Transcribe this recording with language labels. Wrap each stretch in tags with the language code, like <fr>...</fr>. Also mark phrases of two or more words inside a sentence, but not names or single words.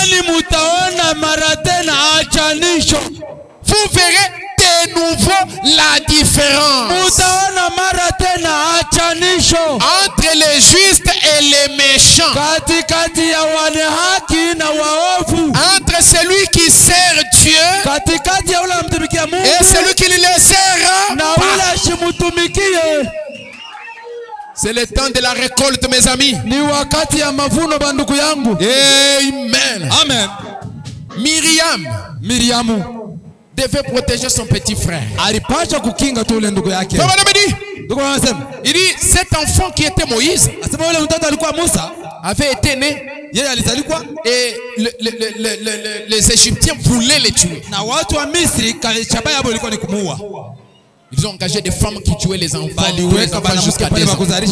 <sw>Ni mutaona mara tena achanisho.</sw> <fr>Vous verrez de nouveau la différence</fr> <sw>Mutaona mara tena achanisho.</sw> <fr>entre les justes et les méchants.</fr> <sw>Katikati ya wane haki na waovu.</sw> <fr>Entre celui qui sert Dieu</fr> <sw>Katikati ya ule mtumikia Mungu</sw> <fr>et celui qui ne le sert</fr> <sw>na</sw> <fr>pas.</fr> <sw>ule ashimutumikie.</sw> <fr>C'est le temps de la récolte, mes amis.</fr> <sw>Ni wakati ya mavuno banduku yangu. Amen. Amen. Miriamu</sw> <fr>devait protéger son petit frère.</fr> <sw>Alipasha kukinga tu ule ndugu yake.</sw> <fr>Il dit cet enfant qui était Moïse avait été né et les Égyptiens voulaient les tuer. Ils ont engagé des femmes qui tuaient les enfants jusqu'à 2 ans.</fr>